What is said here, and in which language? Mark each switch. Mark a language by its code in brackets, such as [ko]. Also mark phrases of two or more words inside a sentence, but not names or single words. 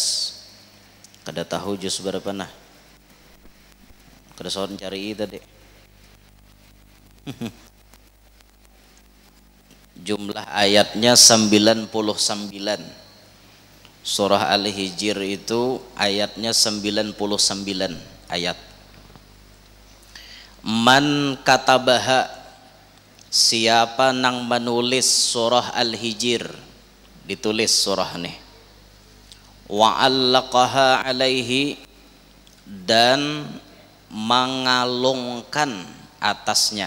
[bjn] Kada tahu juz berapa nah, kada soal cari tadi. [id] Jumlah ayatnya 99. Surah Al-Hijr itu ayatnya 99 ayat. [ar] من كتبها, [id] siapa nang menulis surah Al-Hijr, ditulis surah nih, [ar] وعلقها عليه, [id] dan mengalungkan atasnya.